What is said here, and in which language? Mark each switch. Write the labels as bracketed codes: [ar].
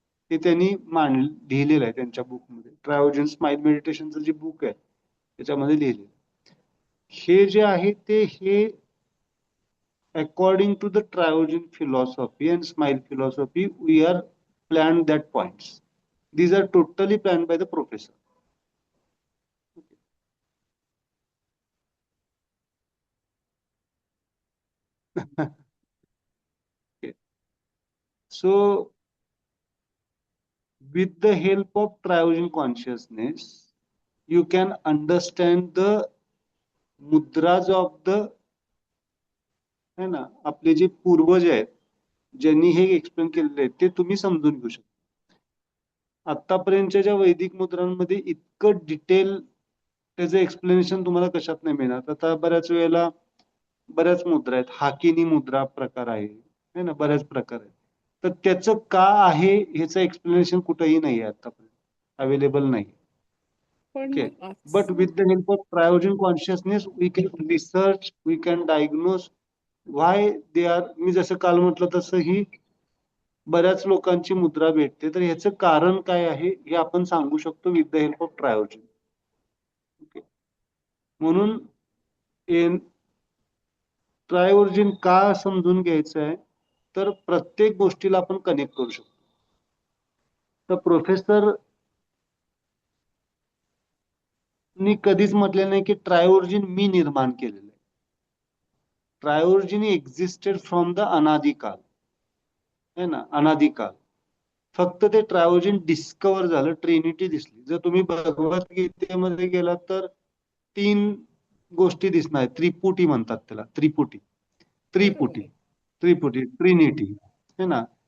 [mr] हे त्यांनी लिहिलेलं आहे त्यांच्या बुकमध्ये. ट्रायोजन स्माइल मेडिटेशनचं जे बुक आहे त्याच्यामध्ये लिहिलेलं. हे जे आहे ते हे [en] according to the Triogen philosophy and Smile philosophy, we are planned that points. These are totally planned by the professor. Okay. So, with the help of Triogen consciousness, you can understand the mudras of the, [hi] है ना, [mr] आपले जे पूर्वज आहेत ज्यांनी हे explain केलेले आहेत ते तुम्ही समजून घेऊ शकता. आतापर्यंतच्या ज्या वैदिक मुद्रांमध्ये इतकं डिटेल त्याचं एक्सप्लेनेशन तुम्हाला कशात नाही मिळणार. आता बऱ्याच वेळेला बऱ्याच मुद्रा आहेत. हाकिनी मुद्रा प्रकार आहे, [hi] है ना, [mr] बऱ्याच प्रकार आहेत. तर त्याचं का आहे ह्याचं एक्सप्लेनेशन कुठंही नाही आहे आतापर्यंत, अवेलेबल नाही. पण ओके. मग बट असं [en] With the help of ट्रायोजन consciousness we can research, we can diagnose why they are. [mr] मी जसं काल म्हटलं तसं ही बऱ्याच लोकांची मुद्रा भेटते, तर ह्याचं कारण काय आहे हे आपण सांगू शकतो [en] With the help of ट्रायोजन. [mr] Okay. म्हणून ट्रायोजन का समजून घ्यायचं आहे तर प्रत्येक गोष्टीला आपण कनेक्ट करू शकतो. तर प्रोफेसर नी कधीच म्हटले नाही की ट्रायोजन मी निर्माण केलेलं आहे. [en] ट्रायोर्जिन existed from the अनादिकाल, [hi] है ना, [en] अनादिकाल. [mr] फक्त ते ट्रायोर्जिन डिस्कवर झालं, ट्रिनिटी दिसली. जर तुम्ही भगवद्गीतेमध्ये गेलात तर 3 गोष्टी दिसणार, त्रिपुटी म्हणतात त्याला, त्रिपुटी, त्रिपुटी, बरोबर. त्रिपुटी, ट्रिनिटी, [hi] है ना.